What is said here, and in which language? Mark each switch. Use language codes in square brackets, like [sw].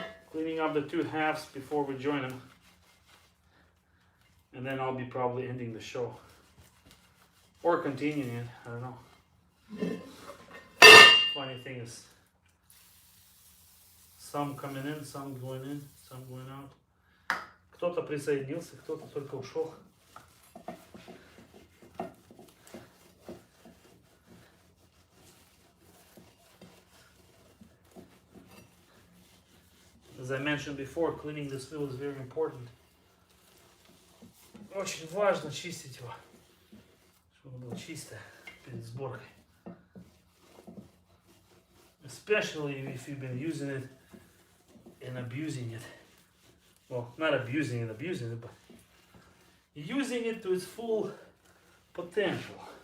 [en] Cleaning up the 2 halves before we join them. And then I'll be probably ending the show. Or continuing it, I don't know. Funny thing is, some coming in, some going in, some going out. [ru] Кто-то присоединился, кто-то только ушел. [en] As I mentioned before, cleaning this wheel is very important. [ru] Очень важно чистить его, чтобы оно было чистое перед сборкой. [en] Especially if you've been using it and abusing it. Well, not abusing it, but using it to its full potential.